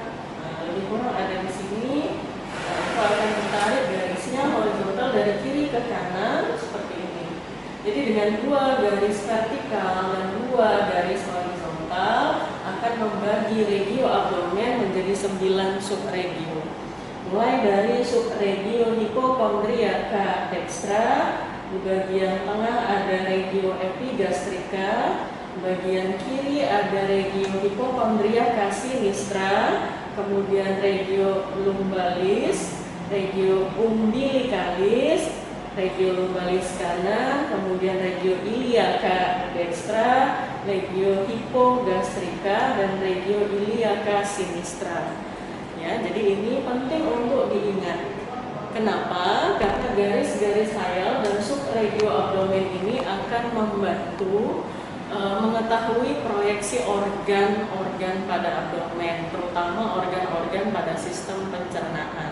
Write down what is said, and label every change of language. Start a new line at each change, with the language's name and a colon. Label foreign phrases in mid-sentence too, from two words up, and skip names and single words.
Indonesian: Nah, lebih kurang ada di sini. Nah, itu akan ditarik garisnya horizontal dari kiri ke kanan seperti ini. Jadi dengan 2 garis vertikal dan 2 garis horizontal akan membagi regio abdomen menjadi 9 subregio. Mulai dari subregio
Latin: hypochondriaca dextra,
Indonesian: di bagian tengah ada
Latin: regio epigastrica,
Indonesian: bagian kiri ada
Latin: regio hypochondriaca sinistra,
Indonesian: kemudian
Latin: regio lumbalis, regio umbilicalis, regio lumbalis
Indonesian: kanan, kemudian
Latin: regio iliaca dextra, regio hipogastrika,
Indonesian: dan
Latin: regio iliaca sinistra.
Indonesian: Ya, jadi ini penting untuk diingat. Kenapa? Karena garis-garis hial dan subregio abdomen ini akan membantu mengetahui proyeksi organ-organ pada abdomen, terutama organ-organ pada sistem pencernaan.